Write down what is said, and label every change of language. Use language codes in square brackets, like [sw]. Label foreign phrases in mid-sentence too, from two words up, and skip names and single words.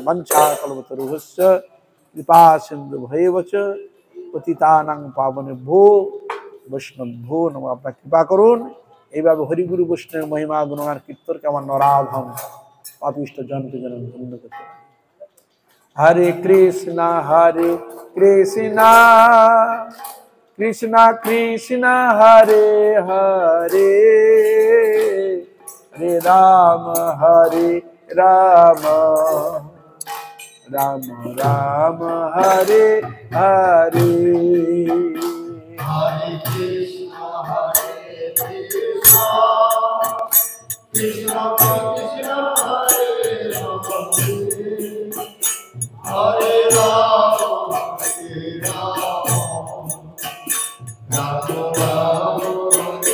[sa] বাঞ্ছা কল্পতরুভ্যশ্চ কৃপা সিন্ধু ভৈবচ পতিতানাং পাবনেভ্যো বৈষ্ণবভ্যো নমঃ। [bn] আপনারা কৃপা করুন, এইভাবে হরিগুরু বৈষ্ণবের মহিমা গুণগান কীর্তনকে আমার নরাধম পাপিষ্ঠ জনকে যেন ধন্য করতে পারি। [sa] হরে কৃষ্ণ কৃষ্ণ কৃষ্ণ হরে হরে, হরে রাম রাম রাম হরে হরে। Hare Krishna, Krishna Krishna, Hare Hare, Hare Rama, Rama Rama,